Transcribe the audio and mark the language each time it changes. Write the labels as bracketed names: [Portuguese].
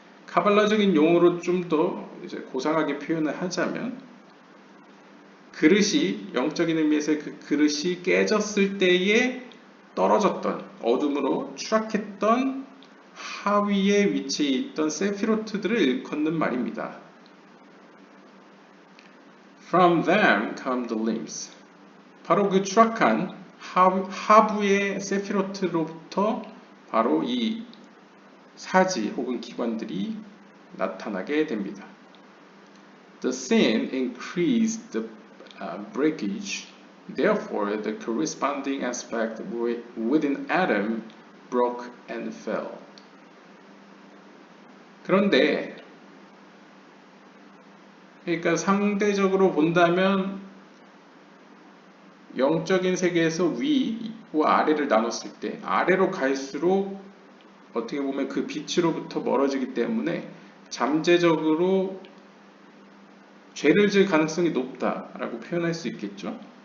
[Korean] 카발라적인 용어로 좀 더 이제 고상하게 표현을 하자면 그릇이 영적인 의미에서 그 그릇이 깨졌을 때에 떨어졌던 어둠으로 추락했던 하위에 위치해 있던 세피로트들을 일컫는 말입니다. [English] From them come the limbs. [Korean] 바로 그 추락한 하부의 세피로트로부터 바로 이 사지 혹은 기관들이 나타나게 됩니다. [English] The sin increased the breakage. Therefore, the corresponding aspect within Adam broke and fell. [Korean] 그런데 그러니까 상대적으로 본다면 영적인 세계에서 위와 아래를 나눴을 때 아래로 갈수록 어떻게 보면 그 빛으로부터 멀어지기 때문에 잠재적으로 죄를 지을 가능성이 높다라고 표현할 수 있겠죠.